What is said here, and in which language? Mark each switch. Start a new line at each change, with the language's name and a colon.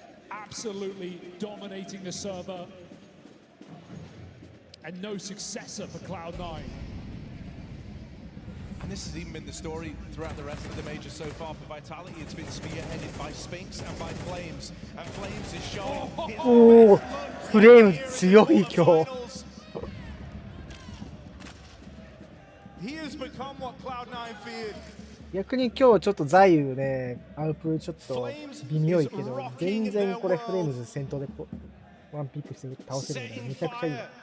English: Absolutely dominating the server. And no successor for Cloud9. And this has even been the story throughout the rest of the major so far for Vitality. It's been spearheaded by Spinks and by Flames. And Flames is showing his
Japanese: おお、フレーム強い今日。
English: He has become what Cloud9 feared.
Japanese: 逆に今日ちょっとザイウね、アウプちょっと微妙いけど、全然これフレームズ先頭でワンピックして倒せるのでめちゃくちゃいい。